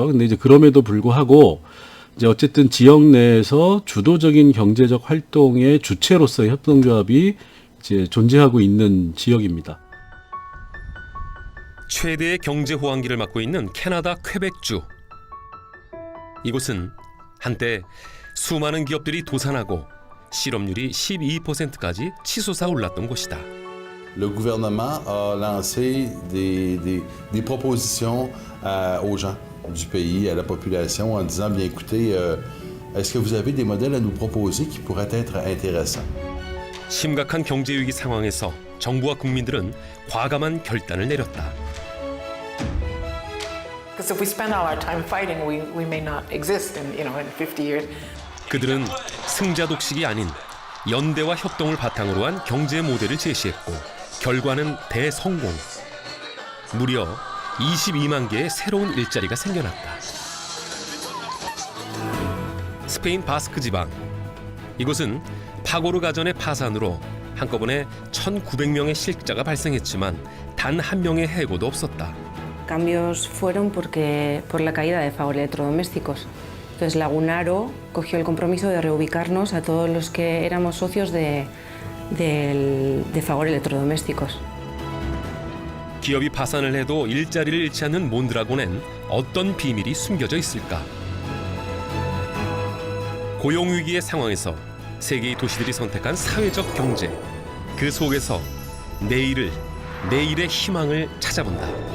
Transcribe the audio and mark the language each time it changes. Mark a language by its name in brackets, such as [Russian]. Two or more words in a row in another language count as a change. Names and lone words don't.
[Korean] 근데 이제 그럼에도 불구하고 이제 어쨌든 지역 내에서 주도적인 경제적 활동의 주체로서 협동조합이 이제 존재하고 있는 지역입니다. 최대의 경제 호황기를 맞고 있는 캐나다 퀘벡주. 이곳은 한때 수많은 기업들이 도산하고 실업률이 12%까지 치솟아 올랐던 곳이다. [French] Le gouvernement a lancé des propositions aux gens du pays, à la population, en disant, bien écoutez, est-ce que vous avez des modèles à nous proposer qui pourraient être intéressants? [Korean] 심각한 경제 위기 상황에서 정부와 국민들은 과감한 결단을 내렸다. [English] Because if we spend all our time fighting, we may not exist in 50 years. [Korean] 그들은 승자 독식이 아닌 연대와 협동을 바탕으로 한 경제 모델을 제시했고 결과는 대성공. 무려 22만 개의 새로운 일자리가 생겨났다. 스페인 바스크 지방. 이곳은 파고르 가전의 파산으로 한꺼번에 1,900명의 실직자가 발생했지만 단 한 명의 해고도 없었다. [Spanish] Cambios fueron por la caída de Fagor Electrodomésticos. Entonces Lagunaro cogió el compromiso de reubicarnos a todos los que éramos socios de Fagor Electrodomésticos. [Korean] 기업이 파산을 해도 일자리를 잃지 않는 몬드라곤엔 어떤 비밀이 숨겨져 있을까? 고용위기의 상황에서 세계의 도시들이 선택한 사회적 경제. 그 속에서 내일의 희망을 찾아본다.